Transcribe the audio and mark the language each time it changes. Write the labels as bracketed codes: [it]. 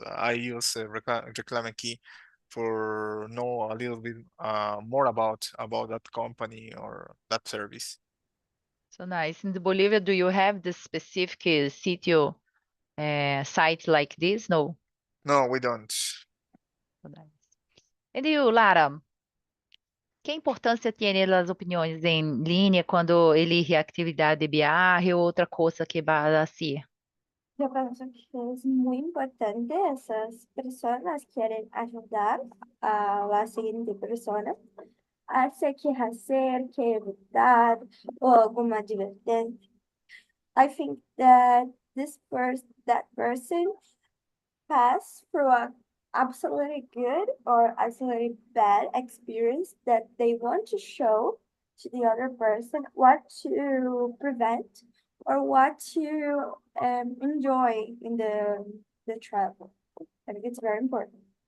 [en] I use Reclame Key for know a little bit more about that company or that service. So nice. In the Bolivia, do you have the specific sitio site like this? No. No, we don't. So nice. And you, Lara, [es] ¿qué importancia tienen las opiniones en línea cuando elige actividad de viaje o otra cosa que va a hacer? Yo pienso que es muy importante esas personas quieren ayudar a la siguiente persona a sé qué hacer, qué evitar o alguna advertencia. [en] I think that that person pass through a absolutely good or absolutely bad experience that they want to show to the other person what to prevent or what to enjoy in the travel. I think it's very important.